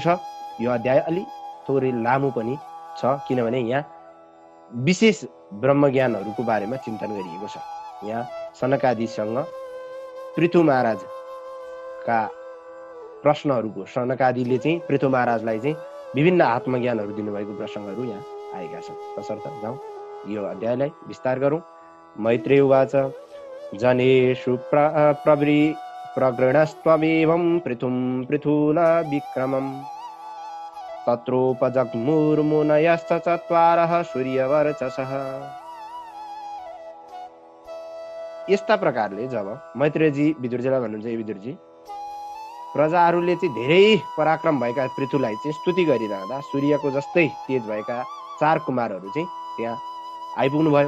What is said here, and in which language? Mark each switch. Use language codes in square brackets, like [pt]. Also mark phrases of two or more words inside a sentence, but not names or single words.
[ne] यो अध्याय अलि थोरै लामो पनि छ, किनभने यहाँ विशेष ब्रह्मज्ञानहरूको बारेमा चिन्तन गरिएको छ। यहाँ सनकादिसँग पृथु महाराज का प्रश्नहरूको सनकादिले चाहिँ पृथु महाराजलाई चाहिँ विभिन्न आत्मज्ञानहरू दिनुभएको प्रसङ्गहरू यहाँ आएका छन्। तसर्थ जाउँ यो अध्यायलाई विस्तार गरौँ। [sa] मैत्रेय उवाच जनेषु प्रगृणस्त्वमेवं पृथुं पृथूना विक्रमम् तत्रोपजग्मुर्मुनयश्च चत्वारः सूर्यवर्चसः। [ne] यस्ता प्रकारले जब मैत्रेयजी विदुरजीलाई भन्नुहुन्छ, ए विदुरजी, प्रजाहरूले चाहिँ धेरै पराक्रम भएका पृथुलाई चाहिँ स्तुति गरिरहँदा सूर्यको जस्तै तेज भएका 4 कुमारहरू चाहिँ त्यहाँ आइपुग्नु भयो।